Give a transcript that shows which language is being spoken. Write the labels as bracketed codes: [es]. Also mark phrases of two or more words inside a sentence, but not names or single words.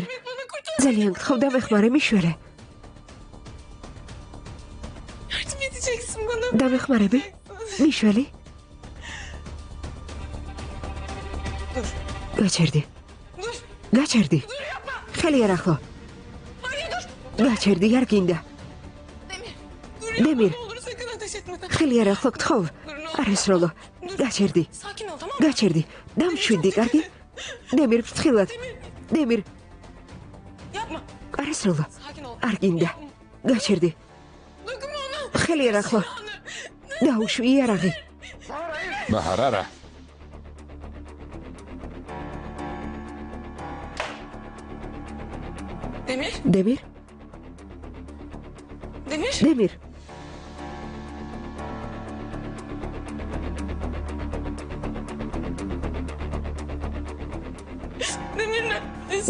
[ka] ძალიან გთხოვ დამეხმარე, მიშველე. [tr] Edeceksin bana. [ka] დამეხმარები? მიშველი? [tr] Dur. [ka] გაჩერდი. [tr] Dur. [ka] გაჩერდი. ხელი არ ახლო. [tr] Hayır dur. [ka] გაჩერდი, არ გინდა. [tr] Dur yapma Demir. ne olur sakın ateş etme. [ka] ხელი არ ახლო, გთხოვ. არ ესროლო. გაჩერდი. [tr] Sakin ol tamam mı? [ka] გაჩერდი. დამშვიდი, კარგი? დემირ, ფრთხილად. დემირ, [tr] Yapma. [ka] არ ესროლო. [tr] Sakin ol. [ka] არ გინდა. გაჩერდი. [tr] Dokunma ona. [ka] ხელი არ ახლო. დაუშვი იარაღი. ბაჰარ არა. [tr] Demir. [ka] დემირ, [tr] Demir. [ka] დემირ. [tr] Demir neredesin?